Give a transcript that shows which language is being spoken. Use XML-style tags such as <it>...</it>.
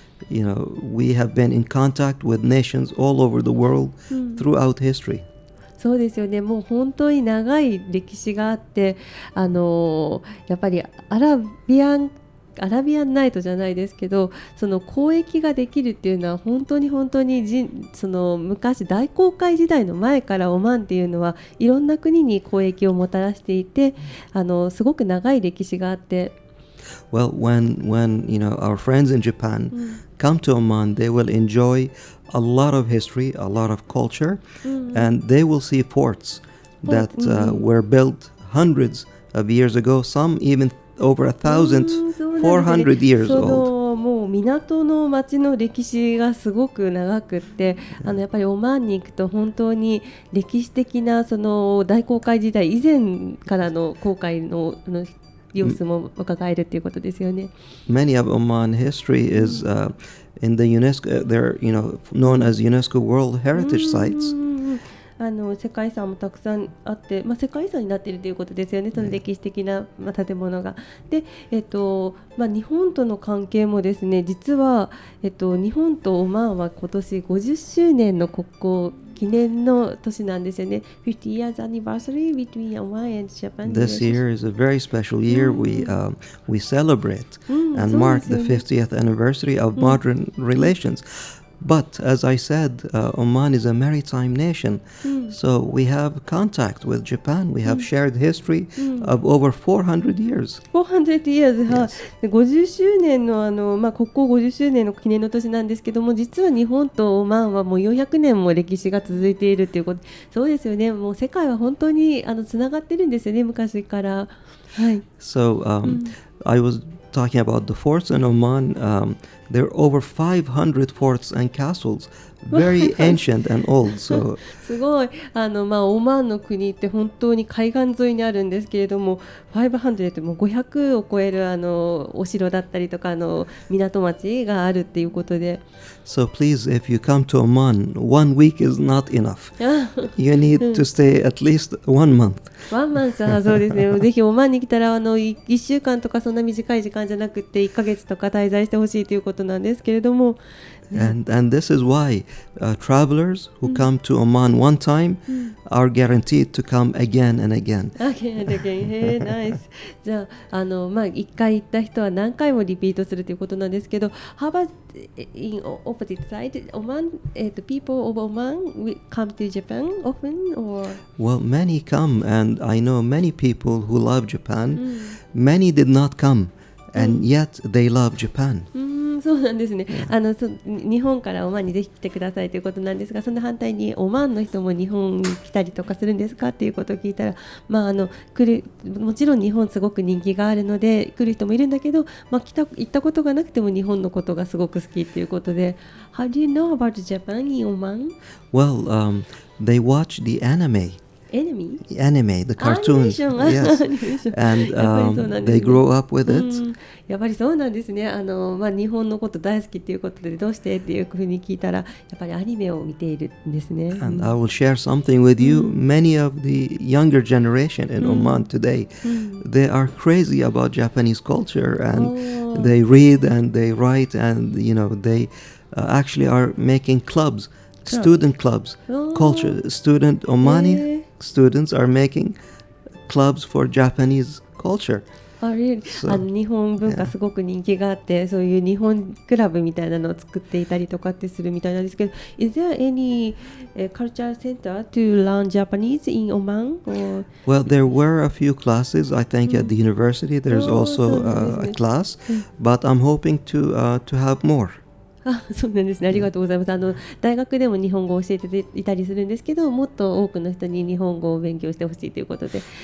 <en>We have been in contact with nations all over the world throughout history.</en> <ja>そうですよね。もう本当に長い歴史があって、やっぱりアラビアンナイトじゃないですけど、その交易ができるっていうのは本当にその昔大航海時代の前からオマーンっていうのはいろんな国に交易をもたらしていて、すごく長い歴史があって。</ja> <en>Well, when our friends in Japan come to Oman, they will enjoy a lot of history, a lot of culture, and they will see forts that were built hundreds of years ago, some even over 1,400 years old.</en> <ja>もう港の町の歴史がすごく長くって、やっぱりオマーンに行くと本当に歴史的なその大航海時代以前からの航海の様子も伺えるということですよね。</ja> <en>Many of Oman history is in the UNESCO, they're known as UNESCO World Heritage Sites.</en> <ja>世界遺産もたくさんあって、世界遺産になっているということですよね。その歴史的な、建物が。で、日本との関係もですね、実は、日本とオマーンは今年50周年の国交記念の年なんですよね。</ja> <en>50 years anniversary between Oman and Japan. This year is a very special year. We celebrate and mark the 50th anniversary of modern relations. But as I said, Oman is a maritime nation, so we have contact with Japan. We have shared history of over 400 years. 400 years、</en> <ja>はい、で50周年の国交50周年の記念の年なんですけども、実は日本とオマーンはもう400年も歴史が続いているということ。そうですよね。もう世界は本当につながってるんですよね、昔から。はい。</ja> <en>So I was talking about the forts in Oman. There are over 500 forts and castles, very ancient and old. So</en> <ja>すごいオマーンの国って本当に海岸沿いにあるんですけれども、500ってもう500を超えるお城だったりとか港町があるっていうことで。</ja> <en>So please, if you come to Oman, 1 week is not enough. You need to stay at least 1 month. 1 month、</en> <ja>そうですね。ぜひオマーンに来たら1週間とかそんな短い時間じゃなくて1ヶ月とか滞在してほしいということなんですけれども。</ja> <en>And this is why travelers who come to Oman one time are guaranteed to come again and again. Again and again. Nice.</en> <ja>じゃあ1回行った人は何回もリピートするということなんですけど、</ja> <en>How about in opposite side? Oman, people of Oman will come to Japan often, or? Well, many come, and I know many people who love Japan. Many did not come, and yet they love Japan.</en> <ja>そうなんですね。日本からオマーンにぜひ来てくださいということなんですが、その反対にオマーンの人も日本に来たりとかするんですかっていうことを聞いたら、もちろん日本すごく人気があるので来る人もいるんだけど、行ったことがなくても日本のことがすごく好きっていうことで。</ja> <en>How do you know about Japan in Oman? Well, they watch the anime, the cartoons. Yes. And they grow up with it.</en> <ja>やっぱりそうなんですね。日本のこと大好きっていうことで、どうしてっていうふうに聞いたら、やっぱりアニメを見ているんですね。</ja> <en>And I will share something with you. Many of the younger generation in Oman today, they are crazy about Japanese culture, and they read and they write, and they actually are making clubs, student clubs, culture. Omani students are making clubs for Japanese culture.</en> <ja>日本文化すごく人気があって、そういう日本クラブみたいなのを作っていたりとかってするみたいなんですけど、</ja> <en>Is there any culture center to learn Japanese in Oman? Well, there were a few classes. I think at the university there's also a class, but I'm hoping to have more.</en> <ja>そうなんですね。ありがとうございます。大学でも日本語を教えていたりするんですけど、もっと多くの人に日本語を勉強してほしいということで。</ja>